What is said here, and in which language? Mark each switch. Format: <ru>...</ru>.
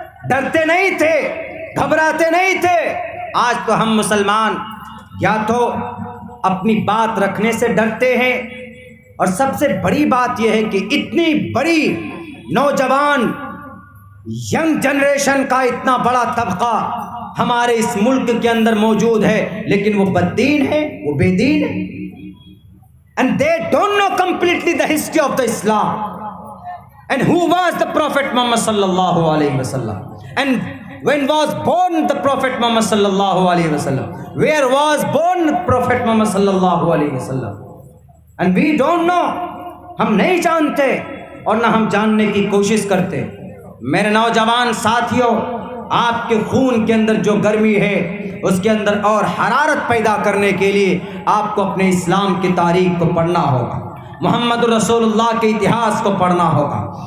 <ur>ڈرتے نہیں تھے، گھبراتے نہیں تھے۔ آج تو ہم مسلمان یا تو اپنی بات رکھنے سے ڈرتے ہیں، اور سب سے بڑی بات یہ ہے کہ اتنی بڑی نوجوان ینگ جنریشن کا اتنا بڑا طبقہ ہمارے اس ملک کے اندر موجود ہے، لیکن وہ بددین ہے، وہ بے دین ہے.</ur> <en>And they don't know completely the history of the Islam. And who was the Prophet Muhammad</en> <ar>sallallahu alayhi wa sallam?</ar> <en>And when was born the Prophet Muhammad</en> <ar>sallallahu alayhi wa sallam?</ar> <en>Where was born the Prophet Muhammad</en> <ar>sallallahu alayhi wa sallam?</ar> <en>And we don't know.</en> <ur>ہم نہیں جانتے اور نہ ہم جاننے کی کوشش کرتے. میرے نوجوان ساتھیوں، آپ کے خون کے اندر جو گرمی ہے اس کے اندر اور حرارت پیدا کرنے کے لیے آپ کو اپنے اسلام کی تاریخ کو پڑھنا ہوگا، محمد رسول اللہ کے اتہاس کو پڑھنا ہوگا.</ur>